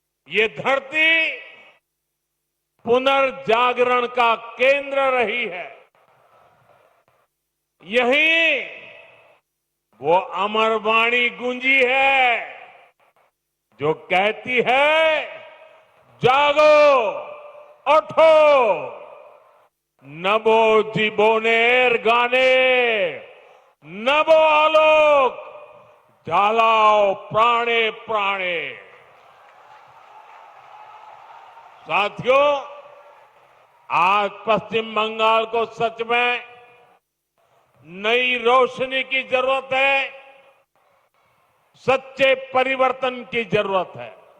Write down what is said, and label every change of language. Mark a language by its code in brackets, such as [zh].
[hi] ये धरती पुनर्जागरण का केंद्र रही है। यही वो अमर वाणी गूंजी है जो कहती है, जागो [bn] ওঠো নবো জীবনের গানে নবো আলোক জ্বালাও प्राणे प्राणे। [hi] साथियों, आज पश्चिम बंगाल को सच में नई रोशनी की जरूरत है, सच्चे परिवर्तन की जरूरत है।